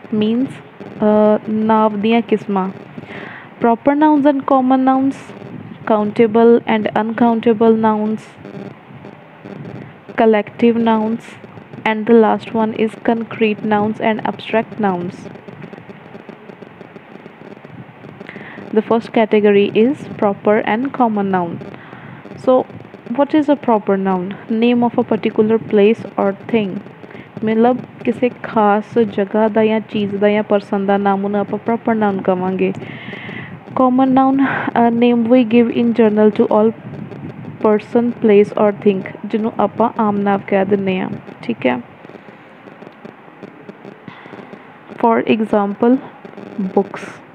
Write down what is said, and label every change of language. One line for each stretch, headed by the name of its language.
English: Means
Punjabi: ਨਾਂਵ ਦੀਆਂ ਕਿਸਮਾਂ:
English: proper nouns and common nouns, countable and uncountable nouns, collective nouns, and the last one is concrete nouns and abstract nouns. The first category is proper and common noun. So what is a proper noun? Name of a particular place or thing.
Hindi: मतलब किसी खास जगह
Punjabi: ਦਾ ਜਾਂ ਚੀਜ਼ ਦਾ ਜਾਂ person ਦਾ ਨਾਮ ਨੂੰ ਆਪਾਂ proper noun ਕਵਾਂਗੇ.
English: Common noun, a name we give in general to all person, place or thing,
Punjabi: ਜਿਹਨੂੰ ਆਪਾਂ ਆਮ ਨਾਮ ਕਹਿ ਦਿੰਦੇ ਹਾਂ, ਠੀਕ ਹੈ।
English: For example, books.